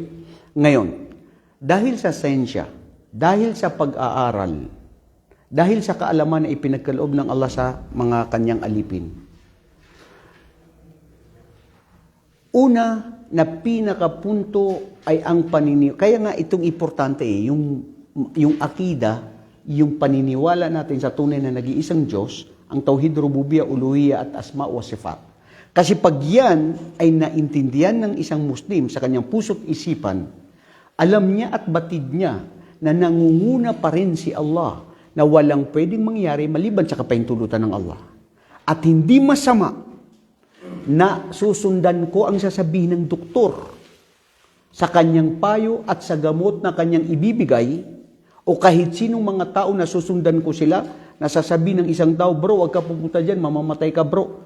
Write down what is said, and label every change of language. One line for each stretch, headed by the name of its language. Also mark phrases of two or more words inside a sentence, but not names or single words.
Filipino: Ngayon, dahil sa siyensya, dahil sa pag-aaral, dahil sa kaalaman na ipinagkaloob ng Allah sa mga kanyang alipin, una na pinakapunto ay ang paniniwala. Kaya nga itong importante yung akida, yung paniniwala natin sa tunay na nag-iisang Diyos, ang
Arabic: توحيد ربوبية,
Filipino: uluhiyya at
Arabic: أسماء وصفات.
Filipino: Kasi pag yan ay naintindihan ng isang Muslim sa kanyang puso't isipan, alam niya at batid niya na nangunguna pa rin si Allah na walang pwedeng mangyari maliban sa kapahintulutan ng Allah. At hindi masama na susundan ko ang sasabihin ng doktor sa kanyang payo at sa gamot na kanyang ibibigay o kahit sinong mga tao na susundan ko sila na sasabihin ng isang tao, bro, wag ka pupunta dyan, mamamatay ka bro.